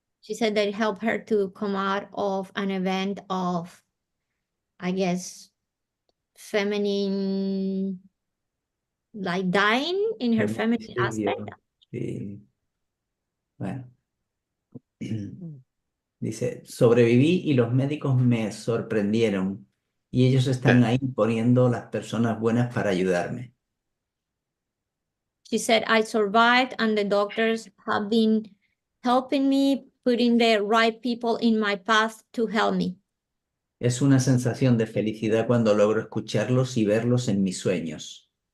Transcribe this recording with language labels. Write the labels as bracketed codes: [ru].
[en] she said that it helped her to come out of an event of, I guess, feminine, like dying in her feminine aspect. [es] Feminicidio, sí. Bueno. Mm. Dice, sobreviví y los médicos me sorprendieron y ellos están ahí poniendo las personas buenas para ayudarme. [en] She said, I survived and the doctors have been helping me, putting the right people in my path to help me. [es] Es una sensación de felicidad cuando logro escucharlos y verlos en mis sueños.